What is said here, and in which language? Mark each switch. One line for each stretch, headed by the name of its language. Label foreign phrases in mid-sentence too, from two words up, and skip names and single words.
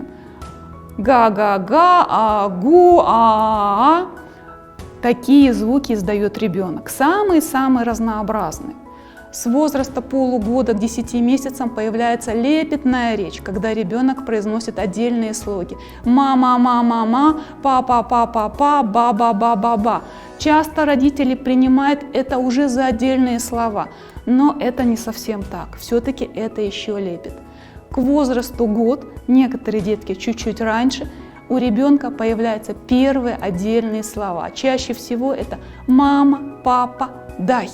Russian: Га-га-га, а-гу, а-а. Такие звуки издает ребенок. Самые-самые разнообразные. С возраста полугода к 10 месяцам появляется лепетная речь, когда ребенок произносит отдельные слоги. Ма-ма-ма-ма-ма, па-па-па-па-па, ба-ба-ба-ба-ба. Часто родители принимают это уже за отдельные слова, но это не совсем так. Все-таки это еще лепет. К возрасту год, некоторые детки чуть-чуть раньше, у ребенка появляются первые отдельные слова. Чаще всего это мама, папа, дай.